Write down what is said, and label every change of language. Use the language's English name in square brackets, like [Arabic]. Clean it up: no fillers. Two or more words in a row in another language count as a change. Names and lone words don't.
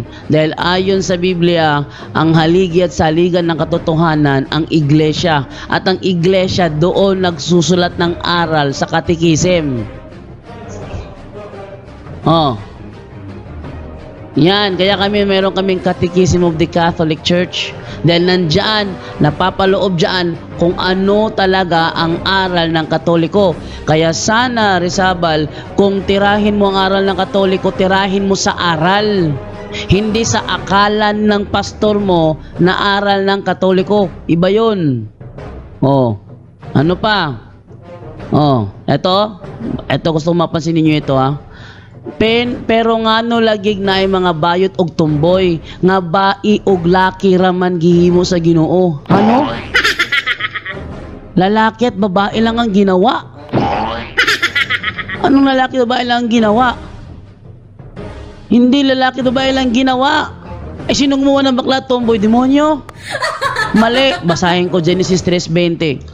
[Filipino] Dahil ayon sa Biblia, ang haligi at saligan ng katotohanan ang iglesia. At ang iglesia doon nagsusulat ng aral sa catechism. Yan, kaya meron kaming Catechism of the Catholic Church. Dahil nandyan, napapaloob dyan kung ano talaga ang aral ng Katoliko. Kaya sana, Rizabal, kung tirahin mo ang aral ng Katoliko, tirahin mo sa aral. Hindi sa akalan ng pastor mo na aral ng Katoliko. Iba yun. Ano pa? Eto gusto mapansin ninyo ito pero [Cebuano] ngano lagig na ay mga bayot og tumboy nga bai og laki raman gihimo sa Ginoo. [Filipino] Ano? Lalaki at babae lang ang ginawa. Anong lalaki at babae lang ang ginawa? Hindi lalaki at babae lang ginawa. Sinong gumawa ng bakla tomboy? Demonyo? Mali. Basahin ko Genesis 3:20.